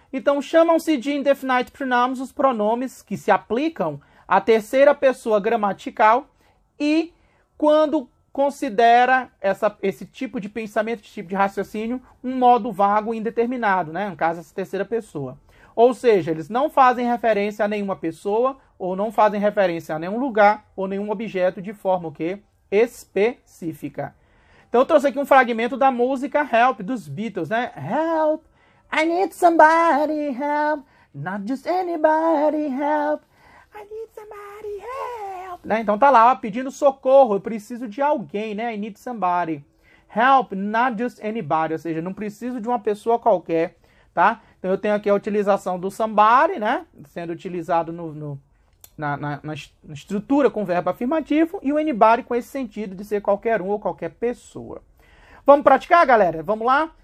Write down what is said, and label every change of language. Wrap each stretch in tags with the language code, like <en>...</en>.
<pt>Então, chamam-se de</pt> <en>indefinite pronouns</en> <pt>os pronomes que se aplicam à terceira pessoa gramatical e quando considera esse tipo de pensamento, esse tipo de raciocínio, um modo vago e indeterminado, né? No caso, essa terceira pessoa. Ou seja, eles não fazem referência a nenhuma pessoa ou não fazem referência a nenhum lugar ou nenhum objeto de forma o quê? Específica. Então eu trouxe aqui um fragmento da música Help, dos Beatles, né?</pt> <en>Help, I need somebody help, not just anybody help, I need somebody help.</en> <pt>Né? Então tá lá, ó, pedindo socorro, eu preciso de alguém, né?</pt> <en>I need somebody. Help, not just anybody,</en> <pt>ou seja, não preciso de uma pessoa qualquer, tá? Então eu tenho aqui a utilização do somebody, né? Sendo utilizado na estrutura com verbo afirmativo e o anybody com esse sentido de ser qualquer um ou qualquer pessoa. Vamos praticar, galera? Vamos lá?</pt>